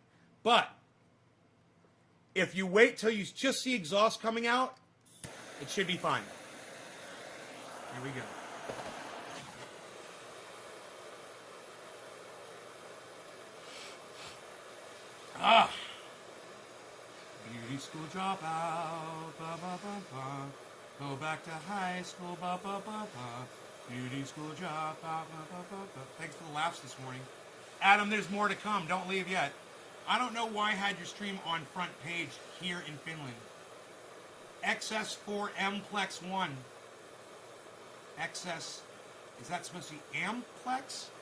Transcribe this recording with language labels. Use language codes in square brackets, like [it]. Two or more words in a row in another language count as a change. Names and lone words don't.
[en] But if you wait till you just see exhaust coming out, it should be fine. Here we go. Ah! Beauty school dropout, ba ba ba ba. Go back to high school, ba ba ba ba. Beauty school dropout, ba ba ba ba. Thanks for the laughs this morning. Adam, there's more to come. Don't leave yet. I don't know why I had your stream on front page here in Finland. XS4Mplex 1. XS, is that supposed to be Amplex?